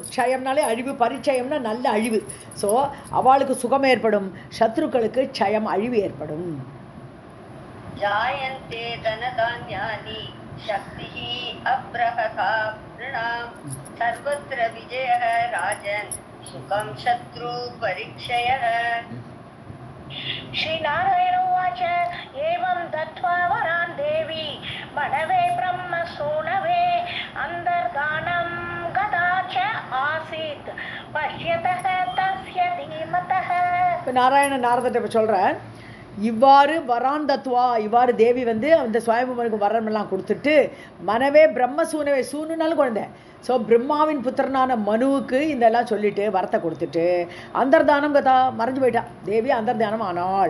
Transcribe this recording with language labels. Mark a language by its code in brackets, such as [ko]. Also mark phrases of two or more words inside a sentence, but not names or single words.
[ta] க்ஷயம்னாலே அழிவு, பரிச்சயம்னா நல்ல அழிவு. ஸோ அவளுக்கு சுகம் ஏற்படும், சத்ருக்களுக்கு க்ஷயம் அழிவு ஏற்படும். [sa] जायन्ते धनधान्यानि शक्तिः अप्रहता प्रणाम् सर्वत्र विजयः राजन् सुखं शत्रु परिक्षयः. श्रीनारायण उवाच एवं दत्त्वा वरान् देवी मनवे ब्रह्मसूनवे अन्तर्धानं गता च आसीत् पश्यतः तस्य धीमतः. [ta] இப்போ நாரதத்தை இப்போ சொல்கிறேன், இவ்வாறு [sa] वरान् दत्त्वा, [ta] இவ்வாறு தேவி வந்து அந்த சுவாயம்புமனுக்கு வரமெல்லாம் கொடுத்துட்டு [sa] मनवे ब्रह्मसूनवे, [ta] சூனுனாலும் குழந்தை, ஸோ பிரம்மாவின் புத்திரனான மனுவுக்கு இதெல்லாம் சொல்லிட்டு வரத்தை கொடுத்துட்டு [sa] अन्तर्धानं गता, [ta] மறைஞ்சு போயிட்டா தேவி, அந்தர்தானம் ஆனாள்.